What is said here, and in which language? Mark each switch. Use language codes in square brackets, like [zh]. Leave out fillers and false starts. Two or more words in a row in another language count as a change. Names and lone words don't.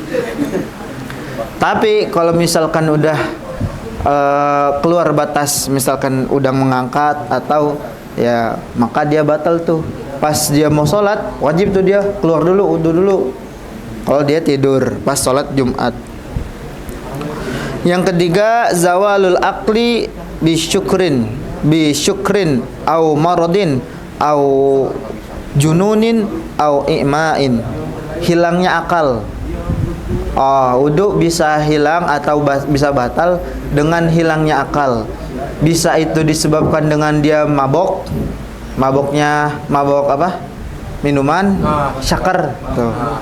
[id] Tapi kalau misalkan udah keluar batas, misalkan udah mengangkat atau ya, maka dia batal tuh. Pas dia mau sholat, wajib tuh dia keluar dulu, wudu dulu, kalau dia tidur pas sholat Jumat. Yang ketiga, [ar] زوال العقل بسكر بسكر أو مرض أو جنون أو إغماء. [id] Hilangnya akal. Wudu bisa hilang atau bisa batal dengan hilangnya akal. Bisa itu disebabkan dengan dia mabok. Maboknya mabok apa? Minuman, syakar tuh.